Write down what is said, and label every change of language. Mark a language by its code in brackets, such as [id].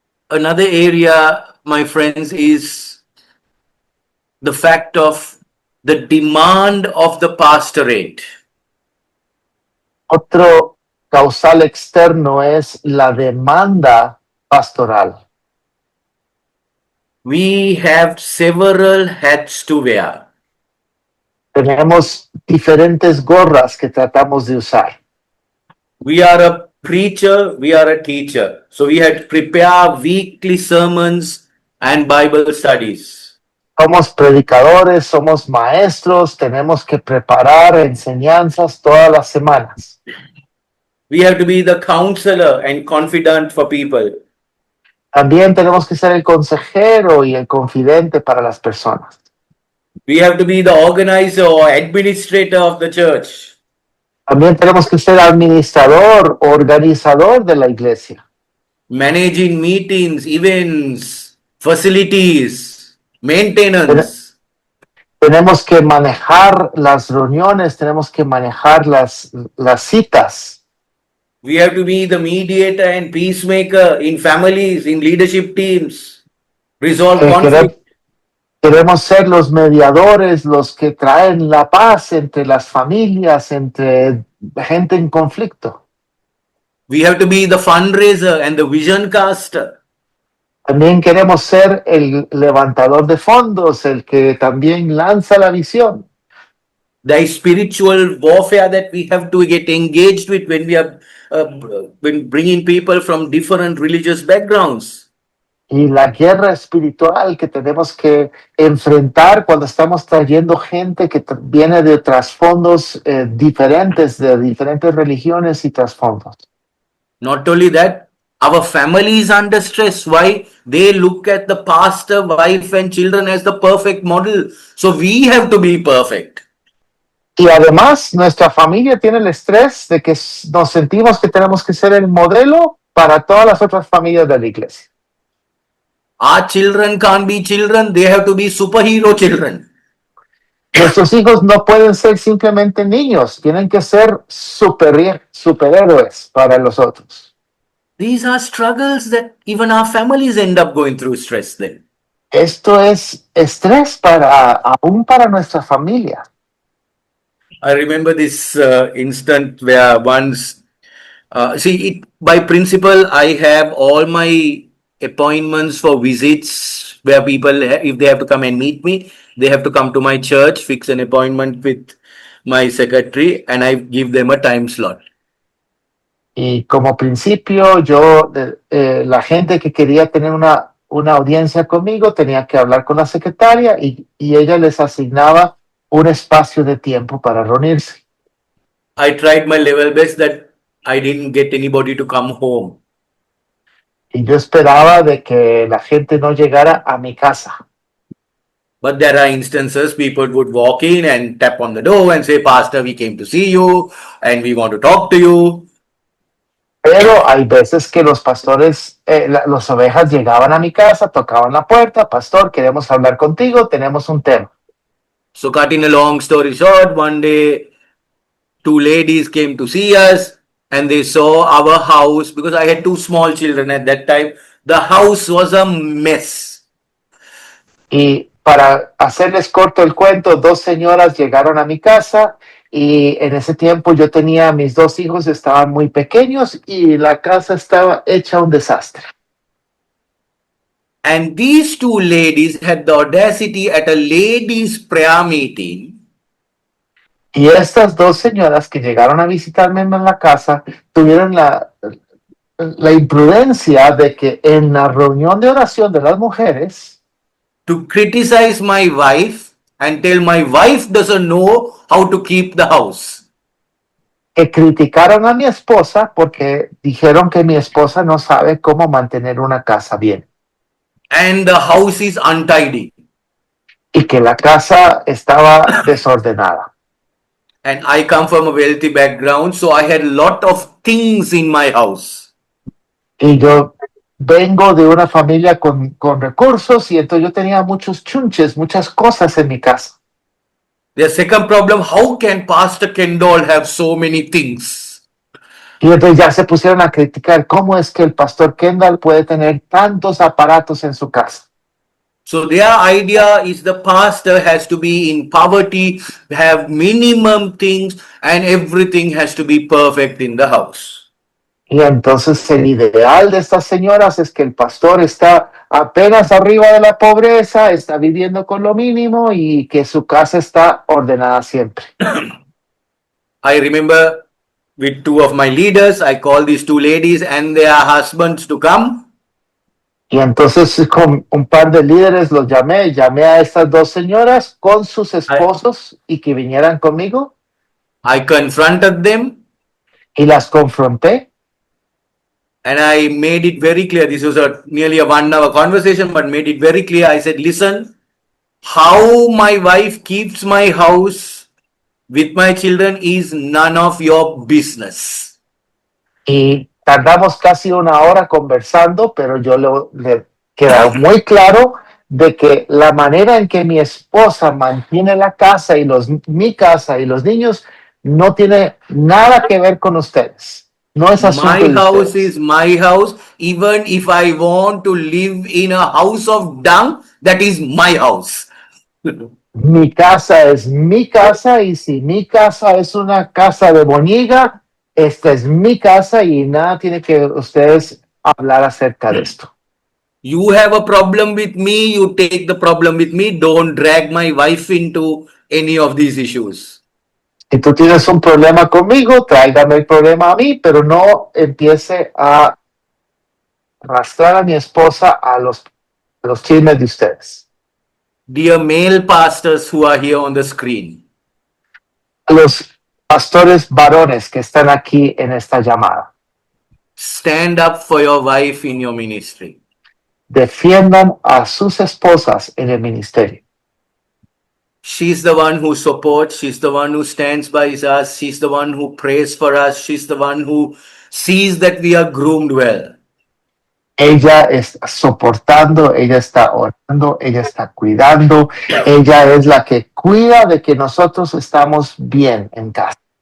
[en] Another area, my friends, is the fact of the demand of the pastorate. [es] Otro causal externo es la demanda pastoral. [en] We have several hats to wear. [es] Tenemos diferentes gorras que tratamos de usar. [en] We are a preacher, we are a teacher. So we had to prepare weekly sermons and Bible studies. [es] Somos predicadores, somos maestros, tenemos que preparar enseñanzas todas las semanas. [en] We have to be the counselor and confidant for people. [es] También tenemos que ser el consejero y el confidente para las personas. [en] We have to be the organizer or administrator of the church. [es] También tenemos que ser administrador, organizador de la iglesia. [en] Managing meetings, events, facilities, maintenance. [es] Tenemos que manejar las reuniones, tenemos que manejar las citas. [en] We have to be the mediator and peacemaker in families, in leadership teams. Resolve conflict. [es] Queremos ser los mediadores, los que traen la paz entre las familias, entre gente en conflicto. [en] We have to be the fundraiser and the vision caster. [es] También queremos ser el levantador de fondos, el que también lanza la visión. [en] The spiritual warfare that we have to get engaged with when we are when bringing people from different religious backgrounds. [es] Y la guerra espiritual que tenemos que enfrentar cuando estamos trayendo gente que viene de trasfondos diferentes, de diferentes religiones y trasfondos. [en] Not only that, our family is under stress. Why? They look at the pastor, wife, and children as the perfect model. So we have to be perfect. [es] Y además, nuestra familia tiene el estrés de que nos sentimos que tenemos que ser el modelo para todas las otras familias de la iglesia. [en] Our children can't be children, they have to be superhero children. [es] Nuestros hijos no pueden ser simplemente niños, tienen que ser superhéroes para los otros. [en] These are struggles that even our families end up going through stress then. [es] Esto es estrés aún para nuestra familia. [en] I remember this instant where once, by principle, I have all my appointments for visits where people, if they have to come and meet me, they have to come to my church, fix an appointment with my secretary, and I give them a time slot. [es] Y como principio, la gente que quería tener una audiencia conmigo tenía que hablar con la secretaria y ella les asignaba un espacio de tiempo para reunirse. [en] I tried my level best that I didn't get anybody to come home. [es] Y yo esperaba de que la gente no llegara a mi casa. [en] But there are instances people would walk in and tap on the door and say, Pastor, we came to see you and we want to talk to you. [es] Pero hay veces que los pastores, las ovejas llegaban a mi casa, tocaban la puerta, pastor, queremos hablar contigo, tenemos un tema. [en] So cutting a long story short, one day, two ladies came to see us and they saw our house because I had two small children at that time. The house was a mess. [es] Y para hacerles corto el cuento, dos señoras llegaron a mi casa y en ese tiempo yo tenía mis dos hijos, estaban muy pequeños y la casa estaba hecha un desastre. [en] And these two ladies had the audacity at a ladies' prayer meeting. [es] Y estas dos señoras que llegaron a visitarme en la casa tuvieron la imprudencia de que en la reunión de oración de las mujeres [en] to criticize my wife and tell my wife doesn't know how to keep the house. [es] Que criticaron a mi esposa porque dijeron que mi esposa no sabe cómo mantener una casa bien [en] And the house is untidy. [es] y que la casa estaba desordenada. [en] And I come from a wealthy background, so I had a lot of things in my house. [es] Y yo vengo de una familia con recursos y entonces yo tenía muchos chunches, muchas cosas en mi casa. [en] The second problem, how can Pastor Kendall have so many things? [es] Y entonces ya se pusieron a criticar cómo es que el pastor Kendall puede tener tantos aparatos en su casa. [en] So their idea is the pastor has to be in poverty, have minimum things, and everything has to be perfect in the house. [es] Y entonces el ideal de estas señoras es que el pastor está apenas arriba de la pobreza, está viviendo con lo mínimo y que su casa está ordenada siempre. [en] I remember with two of my leaders, I called these two ladies and their husbands to come. [es] Y entonces con un par de líderes los llamé a estas dos señoras con sus esposos y que vinieran conmigo [en] I confronted them [es] y las confronté [en] and I made it very clear. This was nearly a 1 hour conversation, but made it very clear. I said, listen, how my wife keeps my house with my children is none of your business. [es] y tardamos casi una hora conversando, pero yo le quedó muy claro de que la manera en que mi esposa mantiene la casa y mi casa y los niños no tiene nada que ver con ustedes. No es asunto [en] My [es] de [en] house [es] ustedes. [en] is my house. Even if I want to live in a house of dung, that is my house. [es] Mi casa es mi casa y si mi casa es una casa de Boñiga, esta es mi casa y nada tiene que ustedes hablar acerca de esto. [en] You have a problem with me, you take the problem with me. Don't drag my wife into any of these issues. [es] Si tú tienes un problema conmigo, tráigame el problema a mí, pero no empiece a arrastrar a mi esposa a los chismes de ustedes. [en] Dear male pastors who are here on the screen, [es] A los pastores varones que están aquí en esta llamada, [en] stand up for your wife in your ministry. [es] defiendan a sus esposas en el ministerio. [en] She's the one who supports, she's the one who stands by us, she's the one who prays for us, she's the one who sees that we are groomed well. [es] Ella está soportando, ella está orando, ella está cuidando, ella es la que cuida de que nosotros estamos bien en casa.